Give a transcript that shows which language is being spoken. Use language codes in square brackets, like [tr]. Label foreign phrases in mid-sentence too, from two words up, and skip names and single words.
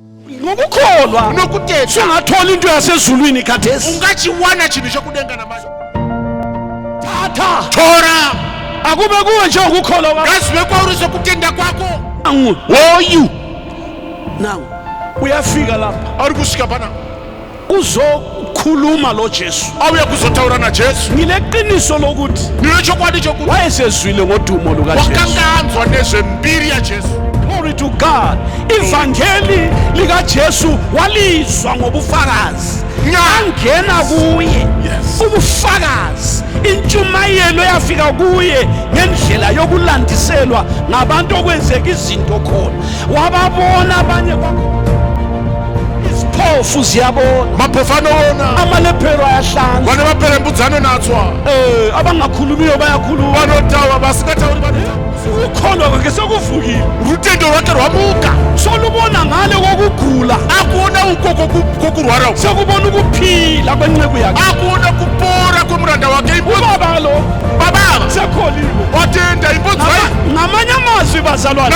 [nd] ngokukholwa nokuthetha singathola into yasezulwini khathesi. [sn] ungachiwana chinhu chokudenga namazvo. [nd] Thatha [sn] tora [nd] akube kuwe nje ukukholwa kwakho. [sn] ngazive kwauri sokutenda kwako. [nd] Woyu nangu uyafika lapha [sn] ari kusvika pana [nd] uzokhuluma lo Jesu. [sn] auya kuzotaura najesu. [nd] Ngileqiniso lokuthi [sn] ndine chokwadi chokuti [nd] wayesezwile ngodumo lukaJesu. [sn] wakanga anzwa nezvembiri yajesu. [en] Glory to God. [nd] Ivangeli likaJesu walizwa ngobufakazi. Ngangena kuye ubufakazi. Intshumayelo yafika kuye ngendlela yokulandiselwa ngabantu okwenzeka izinto khona. Wababona abanye iziphofu ziyabona, [sn] maphofu anoona, [nd] amalephero ayahlanza, [sn] vane vaperembudzi anonatswa, [nd] abangakhulumiyo bayakhuluma, [sn] vanotaura vasingatauri vanotaura. [nd] Ukukholwa kwakhe sekuvukile, [sn] rutendo rwake rwamuka. [nd] solubona ngale kokugula, [sn] akuona ukoko kokurwara, [nd] sekubona ukuphila kwenceku yakhe, [sn] akuona kupora kwemuranda wake. [nd] ubaba lo [sn] baba [nd] sekholiwe, [sn] watenda imbonzwa [nd] ngamanye amazwi bazalwane,